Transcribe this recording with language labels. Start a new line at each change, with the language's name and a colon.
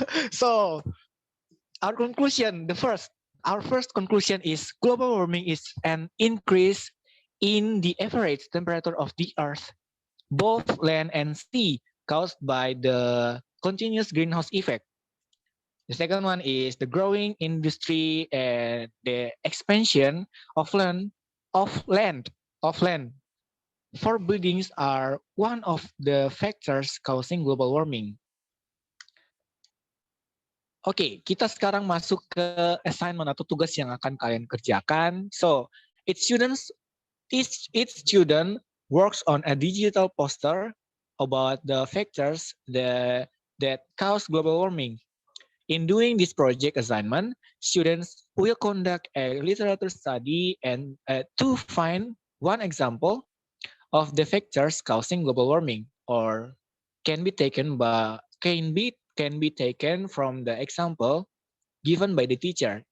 English: So, our first conclusion is global warming is an increase in the average temperature of the Earth, both land and sea, caused by the continuous greenhouse effect. The second one is the growing industry and the expansion of land for buildings are one of the factors causing global warming.
Indonesian: Oke, kita sekarang masuk ke assignment atau tugas yang akan kalian kerjakan.
English: So, each student works on a digital poster about the factors that cause global warming. In doing this project assignment, students will conduct a literature study and to find one example of the factors causing global warming, or can be taken from the example given by the teacher.